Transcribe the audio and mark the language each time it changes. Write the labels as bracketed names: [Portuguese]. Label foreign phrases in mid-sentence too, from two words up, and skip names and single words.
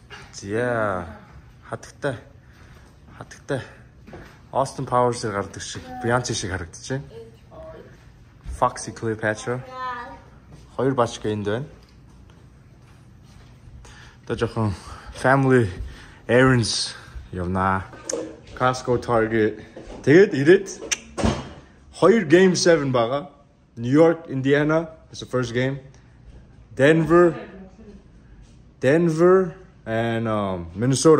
[Mongolian] Yeah. Хатагтай. Austin Powers-ээр гардаг шиг, Beyoncé шиг харагдаж байна. Foxy Cleopatra. Хоёр бачка энд байна. Одоо жоохон [English] family errands [Mongolian] явна. Costco, Target. Тэгээд ирээд хоёр game 7 байгаа. [English] New York, Indiana. That's the first game. Denver and Minnesota.